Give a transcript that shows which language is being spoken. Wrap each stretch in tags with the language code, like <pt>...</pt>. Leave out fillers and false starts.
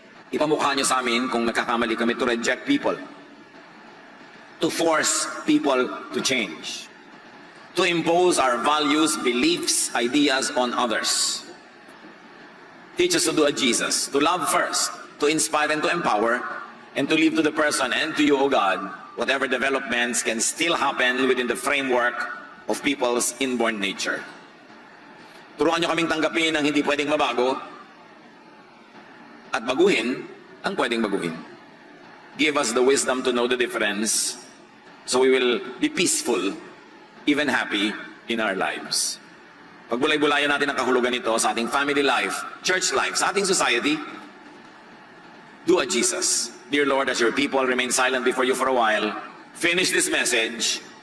<tl>Ipamukha niyo sa amin kung nagkakamali kami</tl> <en>to reject people, to force people to change, to impose our values, beliefs, ideas on others. Teach us to do a Jesus, to love first, to inspire and to empower, and to leave to the person and to you, O God, whatever developments can still happen within the framework of people's inborn nature.</en> <tl>Turuan niyo kaming tanggapin ang hindi pwedeng mabago at baguhin ang pwedeng baguhin.</tl> <en>Give us the wisdom to know the difference so we will be peaceful, even happy in our lives.</en> <tl>Pagbulay-bulayan natin ang kahulugan nito sa ating family life, church life, sa ating society.</tl> <en>Do a Jesus. Dear Lord, as your people remain silent before you for a while, finish this message.</en>